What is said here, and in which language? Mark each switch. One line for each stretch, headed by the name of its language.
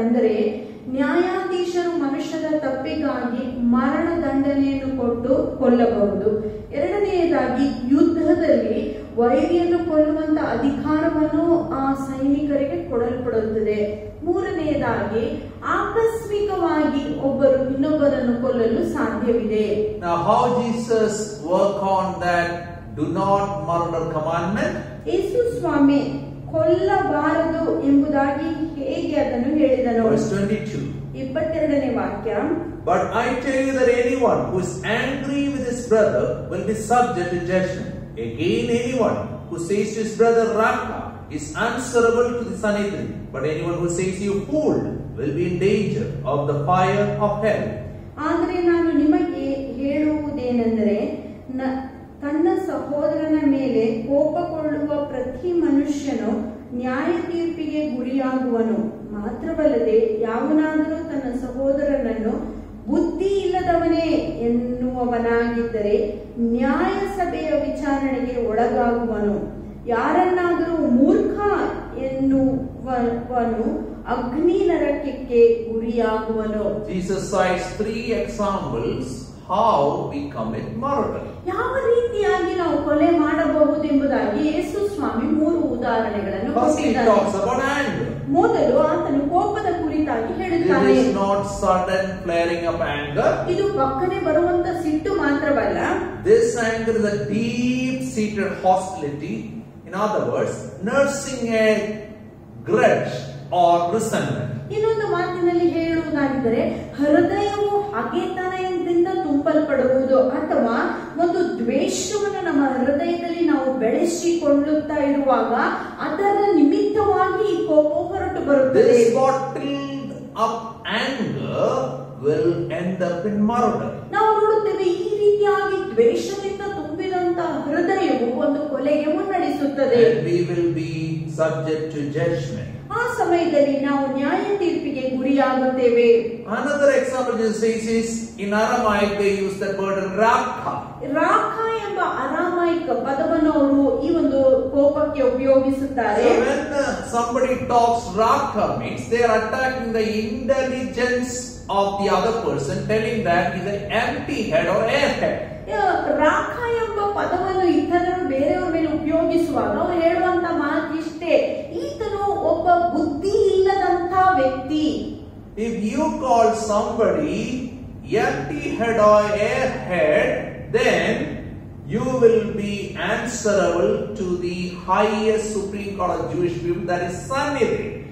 Kannada: ಅಂದರೆ ನ್ಯಾಯಾಧೀಶರು ಮನುಷ್ಯರ ತಪ್ಪಿಗಾಗಿ ಮರಣ ದಂಡನೆಯನ್ನು ಕೊಟ್ಟು ಕೊಲ್ಲಬಹುದು. ಎರಡನೆಯದಾಗಿ ಯುದ್ಧದಲ್ಲಿ ವೈರಿಯನ್ನು ಕೊಲ್ಲುವಂತ ಅಧಿಕಾರವನ್ನು ಆ ಸೈನಿಕರಿಗೆ ಕೊಡಲ್ಪಡುತ್ತದೆ. ಮೂರನೆಯದಾಗಿ ಆಕಸ್ಮಿಕವಾಗಿ ಒಬ್ಬರು ಇನ್ನೊಬ್ಬರನ್ನು ಕೊಲ್ಲಲು ಸಾಧ್ಯವಿದೆ.
English: Now how Jesus work on that do not murder commandment?
Kannada: ಯೇಸು ಸ್ವಾಮಿ ಕೊಲ್ಲಬಾರದು ಎಂಬುದಾಗಿ ಹೇಗೆ ಅದನ್ನು ಹೇಳಿದನು?
English: Verse 22.
Kannada: 22ನೇ ವಾಕ್ಯ.
English: But I tell you that anyone who is angry with his brother will be subject to judgment. Again, anyone who says to his brother Raka is answerable to the Sanhedrin, but anyone who says you fool will be in danger of the fire of hell.
Kannada: ಆದರೆ ನಾನು ನಿಮಗೆ ಹೇಳುವುದೇನೆಂದರೆ ತನ್ನ ಸಹೋದರನ ಮೇಲೆ ಕೋಪಗೊಳ್ಳುವ ಪ್ರತಿ ಮನುಷ್ಯನು ನ್ಯಾಯ ತೀರ್ಪಿಗೆ ಗುರಿಯಾಗುವನು. ಮಾತ್ರವಲ್ಲದೆ ಯಾವನಾದರೂ ತನ್ನ ಸಹೋದರನನ್ನು ಬುದ್ಧಿ ಇಲ್ಲದವನೇ ಎನ್ನುವವನಾಗಿದ್ದರೆ ನ್ಯಾಯ ಸಭೆಯ ವಿಚಾರಣೆಗೆ ಒಳಗಾಗುವನು. ಯಾರನ್ನಾದರೂ ಮೂರ್ಖ ಎನ್ನುವನು ಅಗ್ನಿ ನರಕಕ್ಕೆ ಗುರಿಯಾಗುವನು.
English: Jesus cites 3 examples how we commit murder.
Kannada: ಯಾವ ರೀತಿಯಾಗಿ ನಾವು ಕೊಲೆ ಮಾಡಬಹುದೆಂಬುದಾಗಿ ಯೇಸು ಸ್ವಾಮಿ 3 ಉದಾಹರಣೆಗಳನ್ನು ಕೊಟ್ಟಿದ್ದಾರೆ. ಮೊದಲು ಆತನು ಕೋಪದ ಕುರಿತಾಗಿ ಹೇಳುತ್ತಾನೆ.
English: It is not sudden flaring up anger.
Kannada: ಇದು ಪಕ್ಕನೆ ಬರುವಂತ ಸಿಟ್ಟು ಮಾತ್ರವಲ್ಲ.
English: This anger is a deep seated hostility. In other words, nursing a grudge or resentment.
Kannada: ಇನ್ನೊಂದು ಮಾತಿನಲ್ಲಿ ಹೇಳುವುದಾಗಿದ್ದರೆ ಹೃದಯವು ಹಗೆತನದಿಂದ ತುಂಬಲ್ಪಡುವುದು ಅಥವಾ ಒಂದು ದ್ವೇಷವನ್ನು ನಮ್ಮ ಹೃದಯದಲ್ಲಿ ನಾವು ಬೆಳೆಸಿಕೊಳ್ಳುತ್ತಾ ಇರುವಾಗ ಅದರ ನಿಮಿತ್ತವಾಗಿ ಈ ಕೋಪ ಹೊರಟು ಬರುತ್ತದೆ.
English: This bottled up anger will end up in murder.
Kannada: ನಾವು ನೋಡುತ್ತೇವೆ ಈ ರೀತಿಯಾಗಿ ದ್ವೇಷದಿಂದ ತುಂಬಿದಂತಹ ಹೃದಯವು ಒಂದು ಕೊಲೆಗೆ ಮುನ್ನಡೆಸುತ್ತದೆ.
English: We will be subject to judgment.
Kannada: ಆ ಸಮಯದಲ್ಲಿ ನಾವು ನ್ಯಾಯ ತೀರ್ಪಿಗೆ ಗುರಿಯಾಗುತ್ತೇವೆ.
English: Another example Jesus says is in Aramaic they use the word rakha.
Kannada: ರಾಖ ಎಂಬ ಅರಾಮೈಕ್ ಪದವನ್ನು ಅವರು ಈ ಒಂದು ಕೋಪಕ್ಕೆ ಉಪಯೋಗಿಸುತ್ತಾರೆ.
English: So when somebody talks rakha means they are attacking the intelligence of the other person, telling that he is an empty head or airhead.
Kannada: ರಾಖ ಎಂಬ ಪದವನ್ನು ಇತರರು ಬೇರೆಯವರ ಮೇಲೆ ಉಪಯೋಗಿಸುವಾಗ ಅವರು ಹೇಳುವಂತ ಮಾತಿಷ್ಟೇ, ಈತನು ಒಬ್ಬ ಬುದ್ಧಿ ಇಲ್ಲದಂತ ವ್ಯಕ್ತಿ.
English: If you call somebody empty head or airhead, then you will be answerable to the highest Supreme Court of Jewish people, that is Sanhedrin.